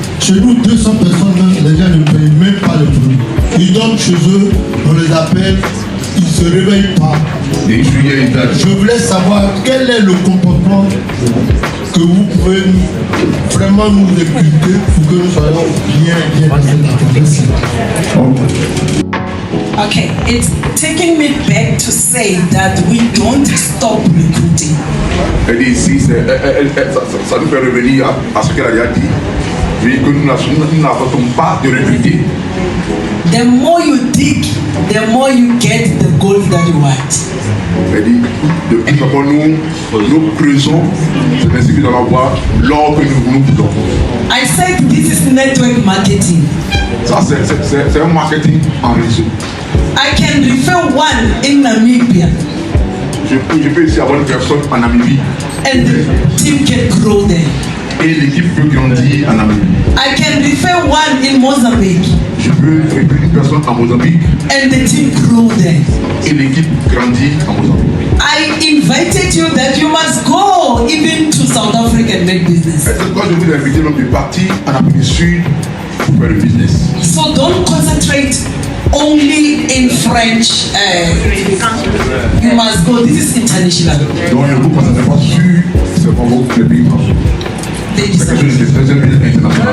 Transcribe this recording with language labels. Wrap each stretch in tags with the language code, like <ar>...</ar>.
<fr>Chez nous, 200 personnes, les gens ne payent même pas le produit. Ils donnent chez eux, on les appelle, ils ne se réveillent pas. Je voulais savoir quel est le comportement que vous pouvez vraiment nous expliquer pour que nous soyons bien dans cette affaire.</fr> <en>Okay, it's taking me back to say that we don't stop recruiting.</en> <fr>Elle dit ici, ça nous fait revenir à ce qu'elle a dit, oui, que nous n'arrêtons pas de recruter.</fr> <en>The more you dig, the more you get the gold that you want.</en> <fr>Elle dit, de plus en plus nous creusons, c'est ainsi que nous allons voir l'or que nous voulons.</fr> <en>I said this is network marketing.</en> <fr>Ça, c'est un marketing en réseau.</fr> <en>I can refer one in Namibia.</en> <fr>Je peux ici avoir une personne en Namibie.</fr> <en>And the team can grow there.</en> <fr>Et l'équipe peut grandir en Namibie.</fr> <en>I can refer one in Mozambique.</en> <fr>Je peux recruter une personne en Mozambique.</fr> <en>And the team grow there.</en> <fr>Et l'équipe grandit en Mozambique.</fr> <en>I invited you that you must go even to South Africa and make business.</en> <fr>C'est pourquoi je vous ai invité de partir en Afrique du Sud pour faire le business.</fr> <en>So don't concentrate only in French. You must go. This is international.</en> <fr>Donc ne vous concentrez pas sur seulement le pays français. C'est quelque chose de très international.</fr>